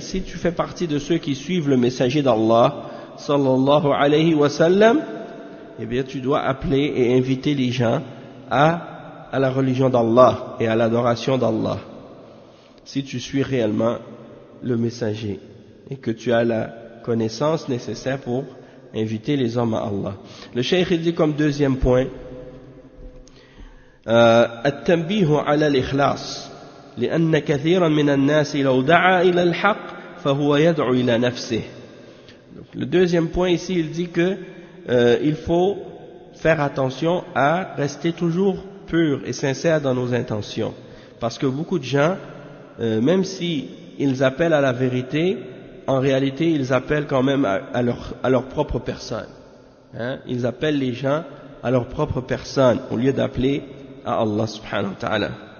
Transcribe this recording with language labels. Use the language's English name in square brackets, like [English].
[French] Si tu fais partie de ceux qui suivent le messager d'Allah sallallahu alayhi wa sallam, eh bien tu dois appeler et inviter les gens à la religion d'Allah et à l'adoration d'Allah, si tu suis réellement le messager et que tu as la connaissance nécessaire pour inviter les hommes à Allah. Le cheikh il dit comme deuxième point [Arabic] التنبيه على الإخلاص لأن كثيرا من الناس لو دعا إلى الحق فهو يدعو إلى نفسه. [French] Le deuxième point ici, il dit que il faut faire attention à rester toujours pur et sincère dans nos intentions, parce que beaucoup de gens, même si ils appellent à la vérité, en réalité ils appellent quand même à leur propre personne, ils appellent les gens à leur propre personne au lieu d'appeler à Allah subhanahu wa ta'ala.